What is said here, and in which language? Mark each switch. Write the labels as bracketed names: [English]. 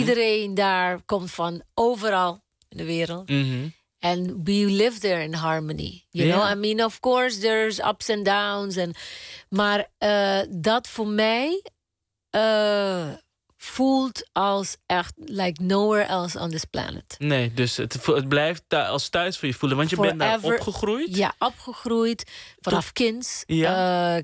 [Dutch] Iedereen daar komt van overal in de wereld. En mm-hmm. [English] we live there in harmony. You know, I mean, of course, there's ups and downs. [Dutch] Maar dat voor mij voelt als echt [English] like nowhere else on this planet. [Dutch] Nee, dus het blijft als thuis voor je voelen. Want je bent daar opgegroeid. Ja, opgegroeid. Vanaf kinds. Ja.